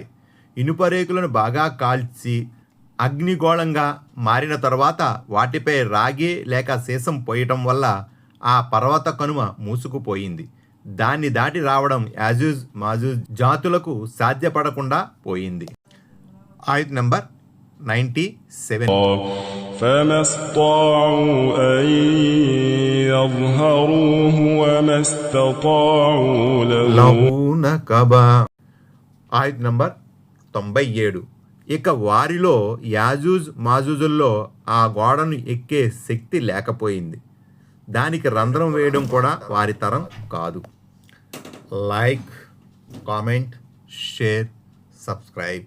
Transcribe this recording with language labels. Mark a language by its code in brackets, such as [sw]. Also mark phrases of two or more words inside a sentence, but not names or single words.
[te] ఇనుప రేకులను బాగా కాల్చి అగ్నిగోళంగా మారిన తర్వాత వాటిపై రాగి లేక సీసం పోయటం వల్ల ఆ పర్వత కనుమ మూసుకుపోయింది. దాన్ని దాటి రావడం యాజూజ్ మాజూజ్ జాతులకు సాధ్యపడకుండా పోయింది. ఆయత్ నంబర్ 97. [ar] فما استطاعوا أن يظهروه وما استطاعوا له [te] నకబా. ఆయత్ నంబర్ 97. ఇక వారిలో యాజూజ్ మాజూజుల్లో ఆ గోడను ఎక్కే శక్తి లేకపోయింది. దానికి రంధ్రం వేయడం కూడా వారి తరం కాదు. [en] like, comment, share, subscribe.